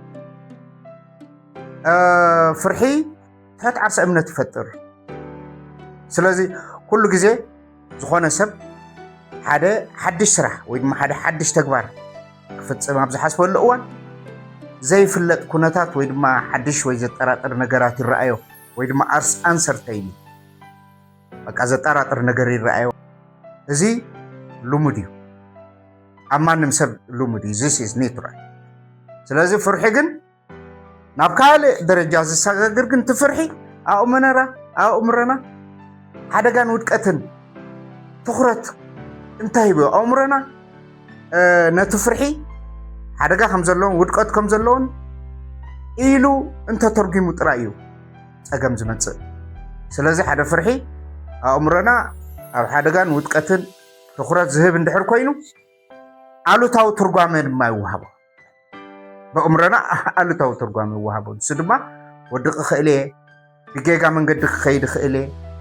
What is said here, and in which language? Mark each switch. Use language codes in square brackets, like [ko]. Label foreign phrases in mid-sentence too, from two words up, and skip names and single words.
[ti] ፍርሒ ትሕት ዓርሰ እምነት ይፈጥር ስለዚ ኩሉ ግዜ ዝኾነ ሰብ ሓደ ሓድሽ ስራሕ ወይ ድማ ሓደ ሓድሽ ተግባር ክፍፅም ኣብ ዝሓስበሉ እዋን ዘይፍለጥ ኩነታት ወይ ድማ ሓድሽ ወይ ዘጠራጥር ነገራት ይረኣዮ ወይ ድማ አንሰርተይኒ በቃ ዘጠራጥር ነገር ይረኣዮ እዚ ልሙድ እዩ ኣብ ማንም ሰብ ልሙድ እዩ this [en] is natural [ti] ስለዚ ፍርሒ ግን ናብ ካልእ ደረጃ ዝሰጋግር ግን ትፍርሒ ኣእምሮና ሓደጋን ውድቀትን ትኩረት እንታይ ይብዮ ኣእምሮና ነቲ ፍርሒ ሓደጋ ከም ዘለዎን ውድቀት ከም ዘለዎን ኢሉ እንተተርጊሙ ጥራይ እዩ ፀገም ዝመፅእ ስለዚ ሓደ ፍርሒ ኣእምሮና ኣብ ሓደጋን ውድቀትን ትኩረት ዝህብ እንድሕር ኮይኑ ኣሉታዊ ትርጓሜ ድማ ይወሃቦ በእምሮና ኣሉታዊ ትርጓሜ ይወሃቦ ንሱ ድማ ወድቂ ክእል እየ ብጌጋ መንገዲ ክኸይድ ክእል እየ